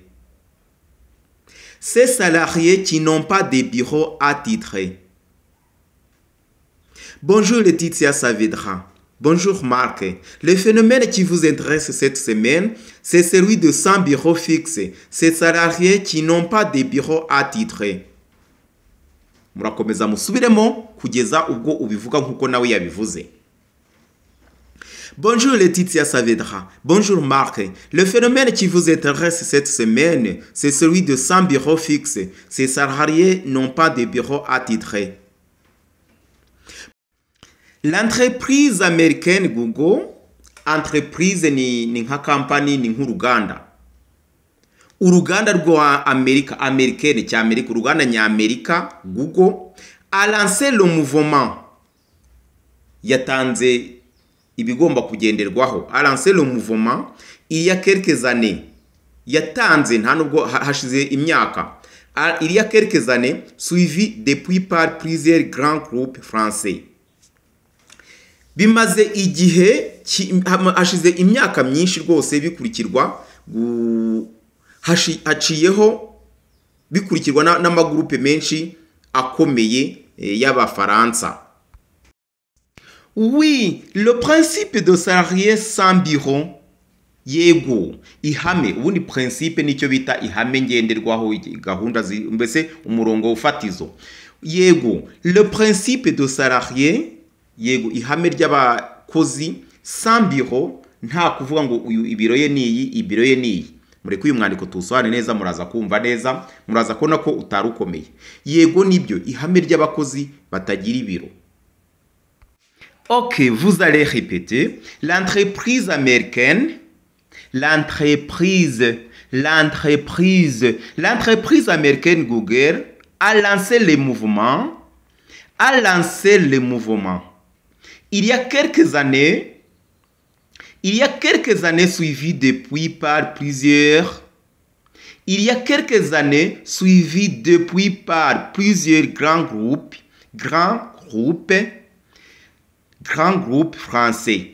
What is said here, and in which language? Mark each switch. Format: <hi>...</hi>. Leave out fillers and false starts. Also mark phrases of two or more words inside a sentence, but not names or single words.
<fr>Ces salariés qui n'ont pas de bureau attitré. Bonjour Laetitia Saavedra. Bonjour Marc. Le phénomène qui vous intéresse cette semaine, c'est celui de sans bureau fixe. Ces salariés qui n'ont pas de bureau attitré.</fr> <rw>Murakomeza musubiremo kugeza ubwo ubivuga nkuko nawe yabivuze.</rw> <fr>Bonjour Laetitia Saavedra. Bonjour Marc. Le phénomène qui vous intéresse cette semaine, c'est celui de sans bureau fixe. Ces salariés n'ont pas de bureau attitré. L'entreprise américaine</fr> <rw>Google, entreprise ni nka company ni nk'uruganda. Uruganda rwa américaine cy'Amerika, uruganda ny'Amerika Google</rw> <fr>a lancé le mouvement.</fr> <rw>Yatanze ibigomba kugenderwaho.</rw> <fr>A lancé le mouvement il y a quelques années.</fr> <rw>Yatanze nta nubwo hashize imyaka.</rw> <fr>Il y a quelques années, suivi depuis par plusieurs grands groupes français.</fr> <rw>Bimaze igihe hashize imyaka myinshi rwose bikurikirwa haciyeho bikurikirwa n'amagroupe menshi akomeye y'abafaransa.</rw> <fr>Oui, le principe de salarié sans bureau.</fr> <rw>Yego, ihame, ubundi principe nicyo bita ihame ngenderwaho gahunda mbese umurongo ufatizo. Yego,</rw> <fr>le principe de salarié.</fr> <rw>Yego, ihame ry'abakozi</rw> <fr>sans bureau,</fr> <rw>nta kuvuga ngo uyu ibiro ye niyi, ibiro ye niyi. Mureke uyu mwandiko tusohane neza, muraza kumva neza, muraza kubona ko utarukomeye. Yego nibyo, ihame ry'abakozi batagira ibiro.</rw> <fr>Ok, vous allez répéter. L'entreprise américaine, l'entreprise américaine Google a lancé le mouvement. Il y a quelques années, suivi depuis par plusieurs grands groupes français.</fr>